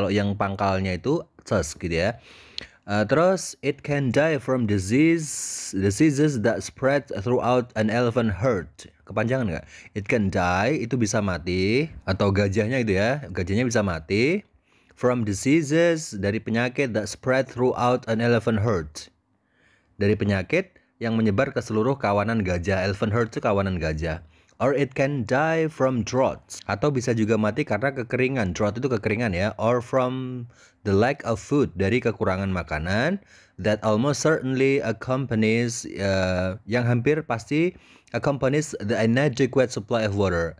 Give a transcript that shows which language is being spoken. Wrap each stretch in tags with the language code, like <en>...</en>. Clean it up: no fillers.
<id>Kalau yang pangkalnya itu tusk gitu ya. Terus,</id> <en>it can die from diseases that spread throughout an elephant herd.</en> <id>Kepanjangan nggak?</id> <en>It can die,</en> <id>itu bisa mati. Atau gajahnya itu ya, gajahnya bisa mati.</id> <en>From diseases,</en> <id>dari penyakit</id> <en>that spread throughout an elephant herd.</en> <id>Dari penyakit yang menyebar ke seluruh kawanan gajah. Elephant herd itu kawanan gajah.</id> <en>Or it can die from drought.</en> <id>Atau bisa juga mati karena kekeringan. Drought itu kekeringan ya.</id> <en>Or from the lack of food,</en> <id>dari kekurangan makanan.</id> <en>That almost certainly accompanies,</en> <id>yang hampir pasti</id> <en>accompanies the inadequate supply of water.</en>